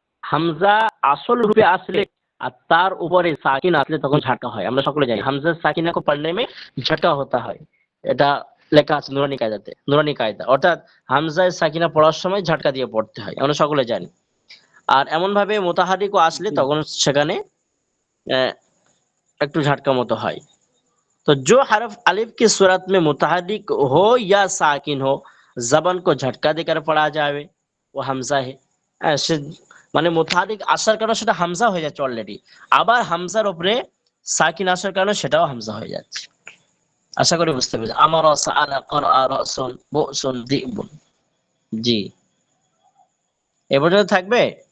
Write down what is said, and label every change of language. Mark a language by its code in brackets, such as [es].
[bn] হামজা আসল রূপে আসলে আর তার উপরে সাকিন আসলে তখন ঝাটকা হয়। আমরা সকলে জানি হামজা সাকিনা [hi] को पढ़ने में झटका होता है। [bn] এটা লেখা আছে নুরানি কায়দাতে, নুরানি কায়দা, অর্থাৎ হামজায় সাকিনা পড়ার সময় ঝটকা দিয়ে পড়তে হয়, আমরা সকলে জানি। আর এমন ভাবে মুতাহারিকও আসলে জি তখন সেখানে আহ, একটু ঝটকা মতো হয়। [hi] तो जो हरफ अलिफ की सूरत में मुतहर्रिक हो या साकिन हो, जबान को झटका देकर पढ़ा जावे, वो হামজা है। [bn] সে মানে মুতাহারিক আসার কারণে সেটা হামজা হয়ে যাচ্ছে অলরেডি, আবার হামজার উপরে সাকিন আসার কারণে সেটাও হামজা হয়ে যাচ্ছে। আশা করি বুঝতে পেরেছি। আমার সাআলা ক্বরা রাসুন বুসুন দিবুন। জি, এ পর্যন্ত থাকবে।